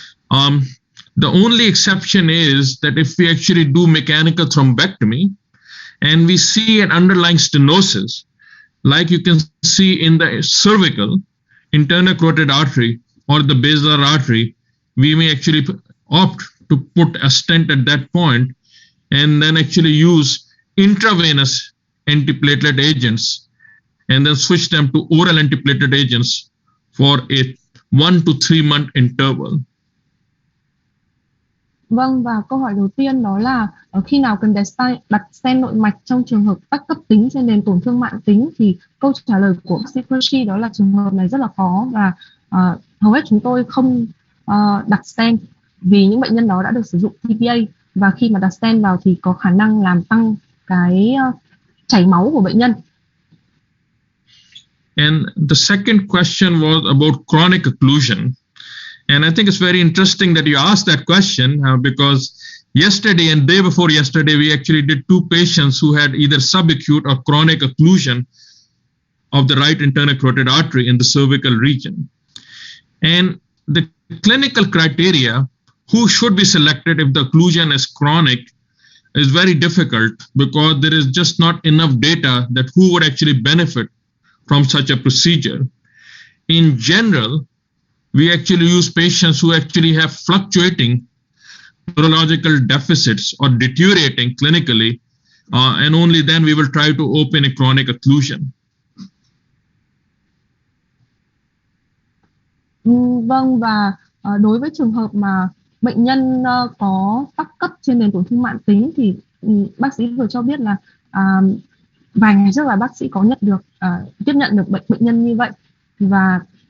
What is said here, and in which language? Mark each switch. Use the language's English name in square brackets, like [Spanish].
[English] The only exception is that if we actually do mechanical thrombectomy and we see an underlying stenosis, like you can see in the cervical, internal carotid artery or the basilar artery, we may actually opt to put a stent at that point and then actually use intravenous antiplatelet agents and then switch them to oral antiplatelet agents for a 1 to 3 month interval. [Vietnamese] Vâng, và câu hỏi đầu tiên đó là khi nào cần đặt stent nội mạch trong trường hợp tắc cấp tính trên nền tổn thương mãn tính, thì câu trả lời của bác sĩ Qureshi đó là trường hợp này rất là khó và hầu hết chúng tôi không đặt stent vì những bệnh nhân đó đã được sử dụng TPA, và khi mà đặt stent vào thì có khả năng làm tăng cái chảy máu của bệnh nhân. [English] And the second question was about chronic occlusion. And I think it's very interesting that you asked that question because yesterday and day before yesterday, we actually did 2 patients who had either subacute or chronic occlusion of the right internal carotid artery in the cervical region. And the clinical criteria, who should be selected if the occlusion is chronic, is very difficult because there is just not enough data that who would actually benefit from such a procedure. In general, we actually use patients who actually have fluctuating neurological deficits or deteriorating clinically, and only then we will try to open a chronic occlusion. [Vietnamese] Vâng, và đối với trường hợp mà bệnh nhân có tắc cấp trên nền tổn thương mãn tính thì bác sĩ vừa cho biết là vài ngày trước là bác sĩ có tiếp nhận được bệnh nhân như vậy, và